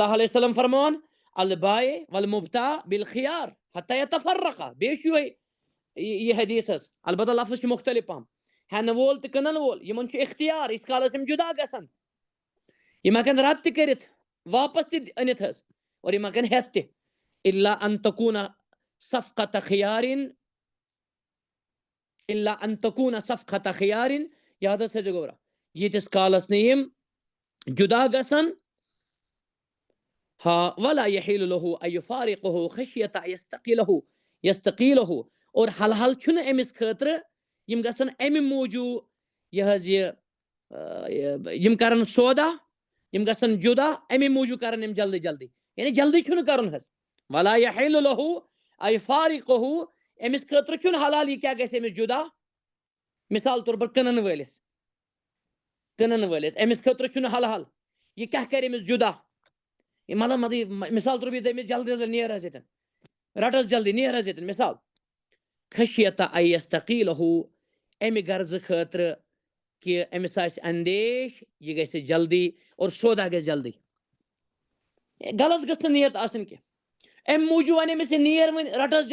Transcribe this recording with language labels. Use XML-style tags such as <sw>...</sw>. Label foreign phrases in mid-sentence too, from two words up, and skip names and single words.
<ar>اللہ علیہ وسلم</ar> <ks>فرماوان</ks> <ar>البائے والمبتاع بالخیار حتی یتفرقا</ar> <ks>بیٚیہِ چھُ یہِ حدیث حظ البتہ لفظ چھِ مختلف پہم ہٮ۪نہٕ وول تہٕ کٕنن وول یِمن چھُ اختیار ییٖتِس کالس یِم جدا گژھن یِم ہٮ۪کن رد تہِ کٔرِتھ واپس تہِ أنِتھ حظ اور یِم ہٮ۪کن ہٮ۪تھ تہِ</ks> <ar>الا ان تکون صفقت خیارن الا ان تکون صفقت خیارن</ar> <ks>یاد حظ تھٲیزیو گوبرا ییٖتِس کالس نہٕ یِم جدا گژھن ہاں</ks> <ar>ولا یحل له ان یفارقه خشیت یستقیلہ</ar> <ks>اور حل حل چھُنہٕ أمِس خٲطرٕ یِم گژھن امہِ موٗجوٗب یہِ حظ یہِ یِم کرن سودا یِم گژھن جدا امی موٗجوٗب کرن یِم جلدی جلدی یعنی جلدی چھُنہٕ کرُن حظ</ks> <ar>ولا یحل له ان یفارقه</ar> <ks>أمِس خٲطرٕ چھُنہٕ حلال یہِ کیٛاہ گژھِ أمِس جدا مثال طور پر کٕنن وٲلِس أمِس خٲطرٕ چھُنہٕ حلال یہِ کیٛاہ کرِ أمِس جدا مطلب مثال طور پر أمِس جلدی جلدی نیر حظ ییٚتٮ۪ن رٹ حظ جلدی نیر حظ ییٚتٮ۪ن مثال</ks> <ar>خشیت ان یستقیلہ</ar> <ks>امہِ غرضہٕ خٲطرٕ کہ أمِس آسہِ اندیش یہِ گژھِ جلدی اور سودا گژھِ جلدی غلط گٔژھ نہٕ نیت آسٕنۍ کینٛہہ امہِ موٗجوٗب وَنہِ أمِس یہِ نیر وۄنۍ رٹ حظ</ks>